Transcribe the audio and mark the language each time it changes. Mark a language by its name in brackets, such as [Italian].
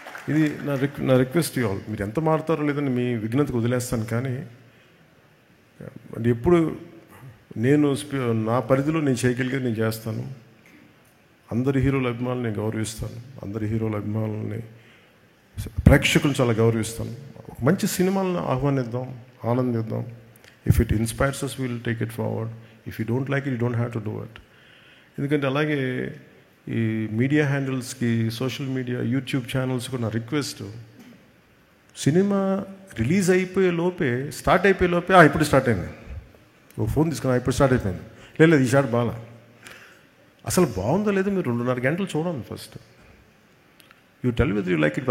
[Telugu] ఇది నా request all. మీరు ఎంత మారుతారో లేదని మీ విఘ్నతకు వదిలేస్తాను. కానీ ఎప్పుడు నేను నా పరిధిలో నేను చేయగలిగేది నేను చేస్తాను. అందరి హీరోల అభిమానులు నేను గౌరవిస్తాను. అందరి హీరోల అభిమానులని, ప్రేక్షకులను చాలా గౌరవిస్తాను. మంచి సినిమాలను ఆహ్వానిద్దాం, ఆనందిద్దాం. [English] If it inspires us, we'll take it forward. If you don't like it, you don't have to do it. [Telugu] ఎందుకంటే అలాగే ఈ media హ్యాండిల్స్కి, social media, YouTube channels కూడా నా రిక్వెస్ట్, సినిమా రిలీజ్ అయిపోయే లోపే, స్టార్ట్ అయిపోయే లోపే ఇప్పుడు స్టార్ట్ అయింది, ఓ ఫోన్ తీసుకున్నా ఇప్పుడు స్టార్ట్ అయిపోయింది, లేదు ఈ షాట్ బాగా, అసలు బాగుందో లేదో మీరు 2.5 గంటలు చూడండి first. [English] You tell with you like it.